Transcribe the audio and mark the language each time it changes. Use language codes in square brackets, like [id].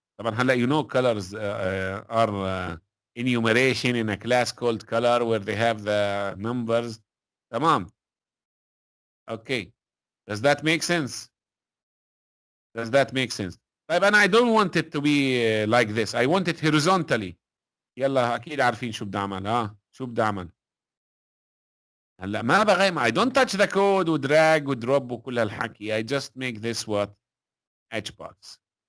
[ar] طبعا هلا [en] you know colors are enumeration in a class called color where they have the numbers. [ar] تمام. [en] Okay. Does that make sense? Does that make sense? [ar] طيب أنا [en] I don't want it to be like this. I want it horizontally. [ar] يلا أكيد عارفين شو بدي أعمل. شو بدي أعمل؟ هلا ما بغير. [en] I don't touch the code [ar] ودراج ودروب وكل هالحكي. [en] I just make this what? HBox.